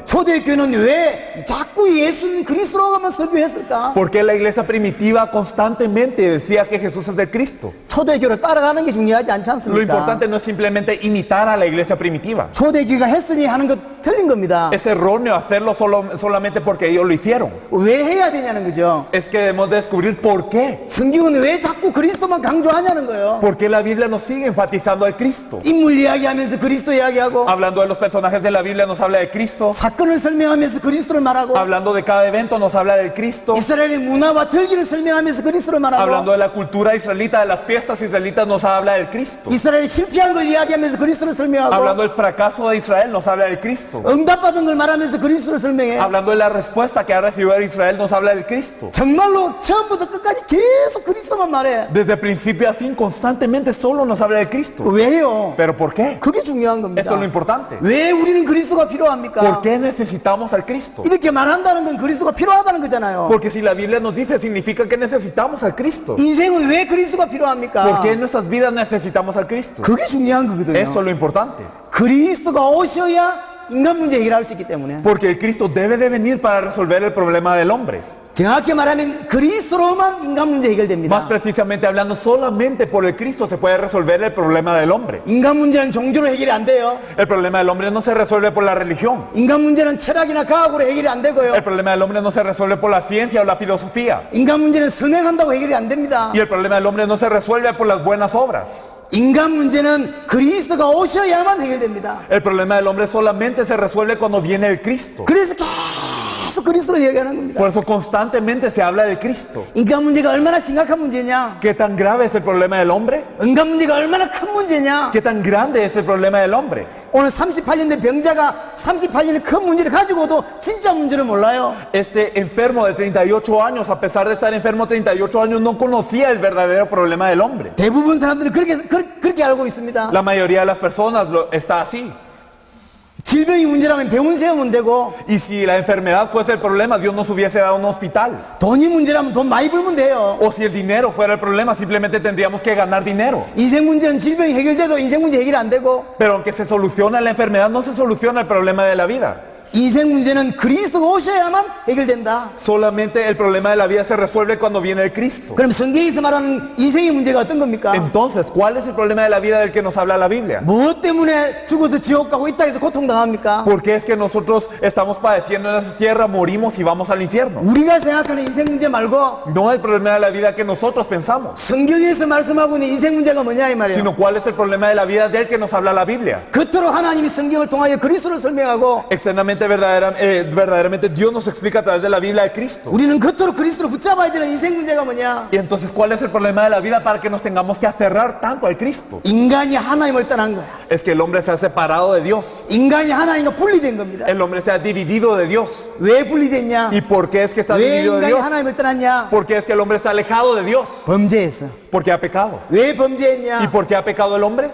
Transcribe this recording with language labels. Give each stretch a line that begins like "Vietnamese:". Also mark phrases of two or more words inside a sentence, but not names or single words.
Korean: 초대교회는 왜 자꾸 예수는 그리스도로만 설교했을까?
Spanish: ¿Por qué la iglesia primitiva constantemente decía que Jesús es el Cristo?
Korean: 초대교회를 따라가는 게 중요하지 않지
Spanish: Lo
Korean: 않습니까?
Spanish: importante no es simplemente imitar a la iglesia primitiva.
Korean: 초대교회가 했으니 하는 거 틀린 겁니다.
Spanish: Es erróneo hacerlo solamente porque ellos lo hicieron.
Korean: 왜 해야 되냐는 거죠.
Spanish: Es que debemos descubrir por qué.
Korean: 성경은 왜 자꾸 그리스도만 강조하냐는 거예요.
Spanish: ¿Por qué la Biblia nos sigue enfatizando al Cristo?
Korean: 인물 이야기하면서 그리스도 이야기하고
Spanish: Hablando de los personajes de la Biblia nos habla de Cristo.
Korean: 사건을 설명하면서 그리스도를 말하고
Spanish: Hablando de cada evento nos habla del Cristo.
Korean: 이스라엘의 문화와 절기를 설명하면서 그리스도를
Spanish: Hablando
Korean: 말하고
Spanish: de la cultura israelita, de las fiestas israelitas nos habla del Cristo.
Korean: 이스라엘이 실패한 걸 이야기하면서 그리스도를 설명하고
Spanish: Hablando del fracaso de Israel nos habla del Cristo.
Korean: 응답받은 걸 말하면서 그리스도를 설명해.
Spanish: Hablando de la respuesta que ha recibido Israel nos habla del Cristo.
Korean: 정말로 처음부터 끝까지 계속 그리스도만 말해.
Spanish: Desde principio a fin constantemente solo nos habla del Cristo.
Korean: 왜요?
Spanish: ¿Pero por qué?
Korean: 그게 중요한 겁니다.
Spanish: Eso es lo importante.
Korean: 왜 우리는 그리스도가 필요합니까?
Spanish: ¿Por qué necesitamos al Cristo?
Korean: 이렇게 말한다는 건 그리스도가 필요하다는 거잖아요.
Spanish: Porque si la Biblia nos dice, significa que necesitamos al Cristo.
Korean: 인생은 왜 그리스도가 필요합니까?
Spanish: ¿Por qué en nuestras vidas necesitamos al Cristo?
Korean: 그게 중요한 거거든요.
Spanish: Eso es lo importante.
Korean: 그리스도가 오셔야 인간 문제 해결할 수 있기 때문에.
Spanish: Porque el Cristo debe de venir para resolver el problema del hombre.
Korean: 정확히 말하면 그리스도로만 인간 문제 해결됩니다.
Spanish: Más precisamente hablando, solamente por el Cristo se puede resolver el problema del hombre.
Korean: 인간 문제는 종교로 해결이 안 돼요.
Spanish: El problema del hombre no se resuelve por la religión.
Korean: 인간 문제는 철학이나 과학으로 해결이 안 되고요.
Spanish: El problema del hombre no se resuelve por la ciencia o la filosofía.
Korean: 인간 문제는 선행한다고 해결이 안 됩니다.
Spanish: Y el problema del hombre no se resuelve por las buenas obras.
Korean: 인간 문제는 그리스도가 오셔야만 해결됩니다.
Spanish: El problema del hombre solamente se resuelve cuando viene el Cristo.
Korean: 그래서 계속 그리스도를 얘기하는 겁니다.
Spanish: Por eso constantemente se habla del Cristo.
Korean: 인간 문제가 얼마나 심각한 문제냐?
Spanish: ¿Qué tan grave es el problema del hombre?
Korean: 인간 문제가 얼마나 큰 문제냐?
Spanish: ¿Qué tan grande es el problema del hombre?
Korean: 오늘 38년 된 병자가 38년의 큰 문제를 가지고도 진짜 문제를 몰라요.
Spanish: Este enfermo de 38 años, a pesar de estar enfermo 38 años, no conocía el verdadero problema del hombre.
Korean: 대부분 사람들은 그렇게 알고 있습니다.
Spanish: La mayoría de las personas está así.
Korean: 질병이 문제라면 병원 세우면 되고,
Spanish: Y si la enfermedad fuese el problema, Dios nos hubiese dado un hospital.
Korean: 돈이 문제라면 돈 많이 벌면 돼요.
Spanish: O si el dinero fuera el problema, simplemente tendríamos que ganar dinero.
Korean: 인생 문제는 질병이 해결돼도 인생 문제 해결이 안 되고,
Spanish: Pero aunque se soluciona la enfermedad, no se soluciona el problema de la vida.
Korean: 인생 문제는 그리스도가 오셔야만 해결된다.
Spanish: Solamente el problema de la vida se resuelve cuando viene el Cristo.
Korean: 그럼 성경에서 말하는 인생의 문제가 어떤 겁니까?
Spanish: Entonces, ¿cuál es el problema de la vida del que nos habla la Biblia?
Korean: 무엇 때문에 죽어서 지옥 가고 이 땅에서 고통당합니까?
Spanish: ¿Por qué es que nosotros estamos padeciendo en esa tierra, morimos y vamos al infierno?
Korean: 우리가 생각하는 인생 문제 말고
Spanish: No el problema de la vida que nosotros pensamos,
Korean: 성경에서 말씀하고 있는 인생 문제가 뭐냐 이 말이에요.
Spanish: sino cuál es el problema de la vida del que nos habla la Biblia.
Korean: 겉으로 하나님이 성경을 통하여 그리스도를 설명하고
Spanish: Externamente, verdaderamente Dios nos explica a través de la Biblia de Cristo.
Korean: 우리는 겉으로 그리스도를 붙잡아야 되는 인생 문제가 뭐냐?
Spanish: Y entonces, ¿cuál es el problema de la vida para que nos tengamos que aferrar tanto al Cristo?
Korean: 인간이 하나님을 떠난 거야.
Spanish: Es que el hombre se ha separado de Dios.
Korean: 인간이 하나님과 분리된 겁니다.
Spanish: El hombre se ha dividido de Dios.
Korean: 왜 분리됐냐?
Spanish: ¿Y por qué es que está
Korean: 왜
Spanish: dividido de
Korean: 인간이
Spanish: Dios?
Korean: 하나님을 떠났냐?
Spanish: ¿Por qué es que el hombre está alejado de Dios?
Korean: 범죄했어.
Spanish: Porque ha pecado.
Korean: 왜
Spanish: ¿Y
Korean: 범죄했냐?
Spanish: por qué ha pecado el hombre?